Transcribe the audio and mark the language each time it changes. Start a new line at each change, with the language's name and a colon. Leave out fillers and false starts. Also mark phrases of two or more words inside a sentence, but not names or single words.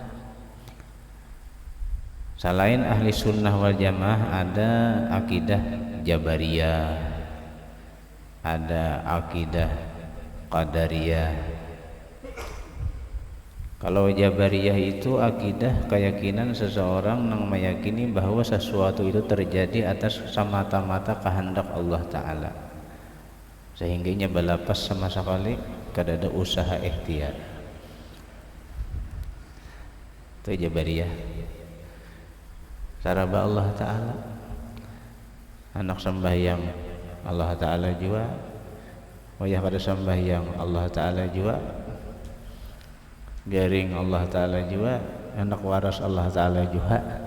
Indonesian: Selain ahli sunnah wal jamaah ada akidah Jabariyah, ada akidah Qadariyah. Kalau Jabariyah itu akidah keyakinan seseorang yang meyakini bahwa sesuatu itu terjadi atas semata-mata kehendak Allah Ta'ala,
Banjar: sehingganya balapas sama sekali kada ada usaha ikhtiar.
Indonesian: Itu Jabariyah.
Banjar: Saraba Allah Ta'ala, anak sembahyang Allah Ta'ala jua, wayah pada sembahyang Allah Ta'ala jua, garing Allah Ta'ala jua, anak waras Allah Ta'ala jua.